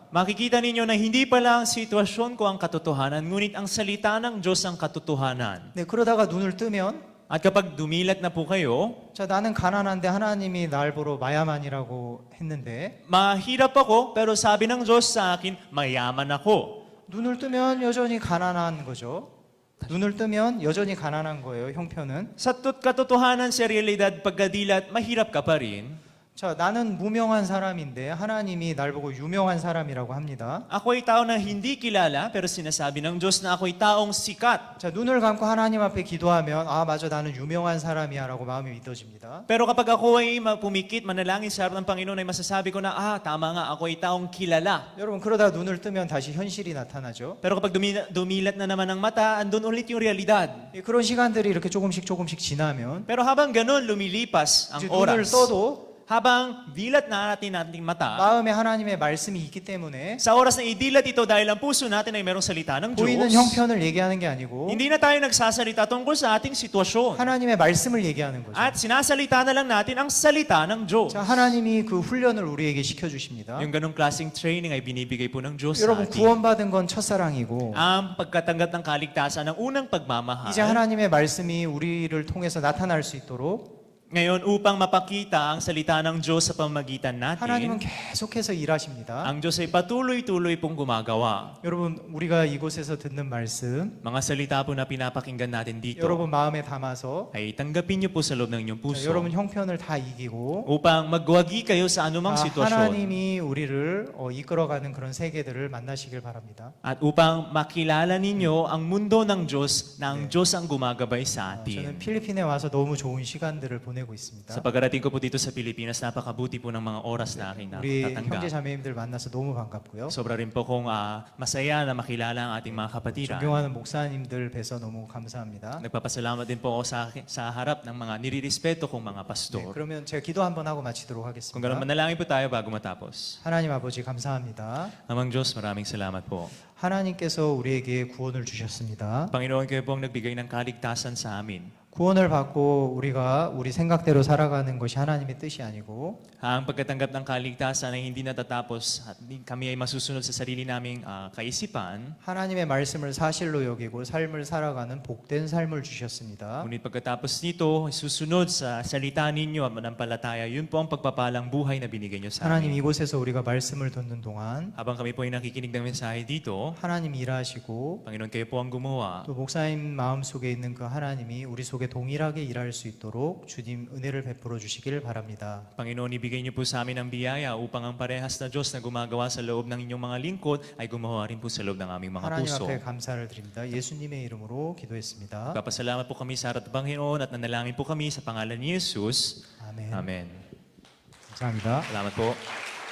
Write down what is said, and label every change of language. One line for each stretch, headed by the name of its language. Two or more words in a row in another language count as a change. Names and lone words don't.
Filipino: makikita ninyo na hindi pala ang sitwasyon ko ang katotohanan, ngunit ang salita ng Diyos ang katotohanan.
Korean: 네, 그러다가 눈을 뜨면
Filipino: At kapag dumilat na po kayo,
Korean: 자, 나는 가난한데 하나님이 날 보러 마야만이라고 했는데
Filipino: mahirap ako, pero sabi ng Diyos sa akin, mayaman ako.
Korean: 눈을 뜨면 여전히 가난한 거죠. 눈을 뜨면 여전히 가난한 거예요, 형편은.
Filipino: Sa katotohanan sa realidad, pagkadilat, mahirap ka pa rin.
Korean: 자, 나는 무명한 사람인데 하나님이 날 보고 유명한 사람이라고 합니다.
Filipino: Ako'y tao na hindi kilala, pero sinasabi ng Diyos na ako'y taong sikat.
Korean: 자, 눈을 감고 하나님 앞에 기도하면 아, 맞아. 나는 유명한 사람이야라고 마음이 믿어집니다.
Filipino: Pero kapag ako ay pumikit, manalangin sa harap ng Panginoon, ay masasabi ko na, tama nga, ako'y taong kilala.
Korean: 여러분, 그러다 눈을 뜨면 다시 현실이 나타나죠.
Filipino: Pero kapag dumilat na naman ang mata, andun ulit yung realidad.
Korean: 예, 그런 시간들이 이렇게 조금씩 지나면
Filipino: Pero habang ganun, lumilipas ang
Korean: 이제 눈을
Filipino: oras.
Korean: 떠도
Filipino: Habang dilat na natin ating mata,
Korean: 마음에 하나님의 말씀이 있기 때문에
Filipino: sa oras na idilat ito dahil ang puso natin ay merong salita ng
Korean: 보이는
Filipino: Diyos,
Korean: 형편을 얘기하는 게 아니고
Filipino: hindi na tayo nagsasalita tungkol sa ating sitwasyon.
Korean: 하나님의 말씀을 얘기하는 거죠.
Filipino: At sinasalita na lang natin ang salita ng Diyos.
Korean: 자, 하나님이 그 훈련을 우리에게 시켜주십니다.
Filipino: Yung ganong klaseng training ay binibigay po ng Diyos sa
Korean: 여러분,
Filipino: atin.
Korean: 구원받은 건 첫사랑이고
Filipino: Ang pagkatanggap ng kaligtasan ng unang pagmamahal.
Korean: 이제 하나님의 말씀이 우리를 통해서 나타날 수 있도록
Filipino: Ngayon, upang mapakita ang salita ng Diyos sa pamagitan
Korean: 하나님은
Filipino: natin,
Korean: 계속해서 일하십니다.
Filipino: ang Diyos ay patuloy-tuloy pong gumagawa.
Korean: 여러분, 우리가 이곳에서 듣는 말씀,
Filipino: Mga salita po na pinapakinggan natin dito,
Korean: 여러분 마음에 담아서
Filipino: ay tanggapin niyo po sa loob ng inyong puso
Korean: 여러분 형편을 다 이기고
Filipino: upang magwagi kayo sa anumang sitwasyon
Korean: 하나님이 우리를 이끌어가는 그런 세계들을 만나시길 바랍니다.
Filipino: at upang makilala ninyo ang mundo ng Diyos na ang Diyos ang gumagabay sa
Korean: 저는
Filipino: atin.
Korean: 필리핀에 와서 너무 좋은 시간들을 보내고 있습니다.
Filipino: Sa pagkarating ko po dito sa Pilipinas, napakabuti po ng mga oras na aking
Korean: 우리
Filipino: natatanggap.
Korean: 형제 자매님들 만나서 너무 반갑고요.
Filipino: Sobra rin po kong masaya na makilala ang ating mga kapatiran.
Korean: 존경하는 목사님들 뵈서 너무 감사합니다.
Filipino: Nagpapasalamat din po ako sa harap ng mga nirirespeto kong mga
Korean: 네,
Filipino: pastor.
Korean: 그러면 제가 기도 한번 하고 마치도록
Filipino: Kung gano'n,
Korean: 하겠습니다.
Filipino: manalangin po tayo bago matapos.
Korean: 하나님 아버지 감사합니다.
Filipino: Amang Diyos, maraming salamat po.
Korean: 하나님께서 우리에게 구원을 주셨습니다.
Filipino: Panginoon, kayo po ang nagbigay ng kaligtasan sa amin.
Korean: 구원을 받고 우리가 우리 생각대로 살아가는 것이 하나님의 뜻이 아니고
Filipino: Ang pagkatanggap ng kaligtasan ay hindi natatapos at kami ay masusunod sa sarili naming kaisipan.
Korean: 하나님의 말씀을 사실로 여기고 삶을 살아가는 복된 삶을 주셨습니다.
Filipino: Ngunit pagkatapos nito, susunod sa salita ninyo at manampalataya, yun po ang pagpapalang buhay na binigay nyo sa
Korean: 하나님
Filipino: amin.
Korean: 이곳에서 우리가 말씀을 듣는 동안
Filipino: Habang kami po ay nakikinig ng mensahe dito,
Korean: 하나님 일하시고
Filipino: Panginoon, kayo po ang gumawa.
Korean: 또 목사님 마음속에 있는 그 하나님이 우리 속에 동일하게 일할 수 있도록 주님 은혜를 베풀어 주시기를 바랍니다.
Filipino: Panginoon, ibigay niyo po sa amin ang biyaya upang ang parehas na Diyos na gumagawa sa loob ng inyong mga lingkod ay gumawa rin po sa loob ng aming mga
Korean: 하나님
Filipino: puso.
Korean: 앞에 감사를 드립니다. 예수님의 이름으로 기도했습니다.
Filipino: Papasalamat po kami sa harap ng Panginoon at nanalangin po kami sa pangalan ni Jesus.
Korean: 아멘.
Filipino: Amen.
Korean: 감사합니다.
Filipino: Salamat po.